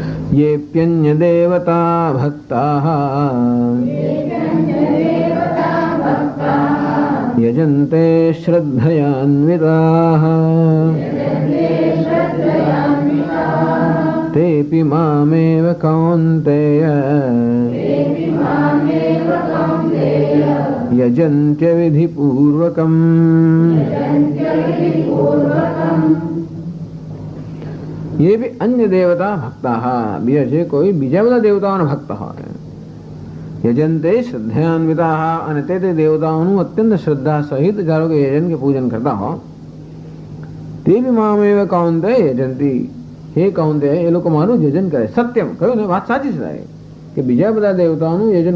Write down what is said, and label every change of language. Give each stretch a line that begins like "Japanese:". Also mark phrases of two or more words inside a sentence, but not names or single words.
Sanskrit: येऽप्यन्य देवता भक्ताः यजन्ते श्रद्धयान्विताः तेऽपि मामेव कौन्तेय यजन्त्य विधिपूर्वकम्। ये भी अन्य देवता भक्ताः
Gujarati: બીજા છે કોઈ બીજા બધા દેવતાઓના ભક્ત હોય
Sanskrit: યજંતે શ્રદ્ધાન્વિતાः
Gujarati: અને તે દેવતાઓનું અત્યંત શ્રદ્ધા સહિત ધારો કે યજન કે પૂજન કરતા હો તે બી
Sanskrit: મામેવ કૌંતે યજંતી
Gujarati: હે કૌંતે એ લોકો મારું યજન કરે સત્યમ કહ્યું ને વાત સાચી છે કે બીજા બધા દેવતાઓનું યજન